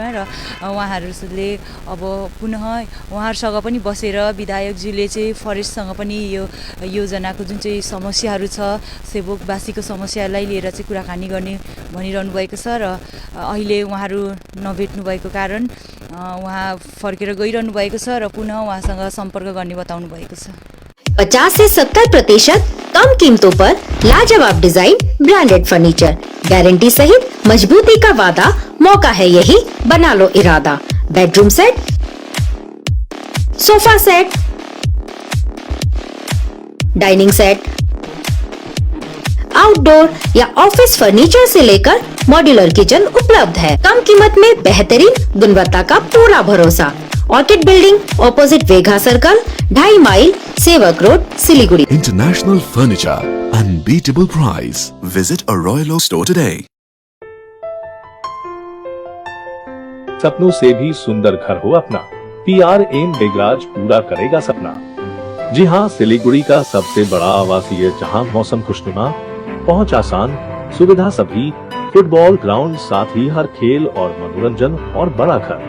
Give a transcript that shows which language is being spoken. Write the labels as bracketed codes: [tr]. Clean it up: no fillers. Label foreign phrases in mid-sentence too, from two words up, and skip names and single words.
[ne] र उहाँहरूले अब पुनः उहाँहरूसँग पनि बसेर विधायकज्यूले चाहिँ फरेस्टसँग पनि यो योजनाको जुन चाहिँ समस्याहरू छ सेवकवासीको समस्यालाई लिएर चाहिँ कुराकानी गर्ने भनिरहनु भएको छ। र अहिले उहाँहरू नभेट्नु भएको कारण उहाँ फर्केर गइरहनु भएको छ र पुनः उहाँसँग सम्पर्क गर्ने बताउनु भएको छ। [hi] 50 से 70% कम कीमतों पर लाजवाब डिजाइन, [en] branded furniture, [hi] गारंटी सहित मजबूती का वादा। मौका है यही, बना लो इरादा। [en] bedroom set, sofa set, dining set, outdoor [hi] या [en] office furniture [hi] से लेकर [en] modular kitchen [hi] उपलब्ध है। कम कीमत में बेहतरीन गुणवत्ता का पूरा भरोसा। [en] Orchid Building, opposite Vegha Circle, 2.5 mile, Sevoke Road, Siliguri. International Furniture, unbeatable price. Visit a Royal Oak store today. [hi] सपनों से भी सुंदर घर हो अपना, PRM बेगराज पूरा करेगा सपना। जी हाँ, सिलीगुड़ी का सबसे बड़ा आवासीय जहां मौसम खुशनुमा, पहुंच आसान, सुविधा सभी, [en] football ground, [hi] साथ ही हर खेल और मनोरंजन और बड़ा घर।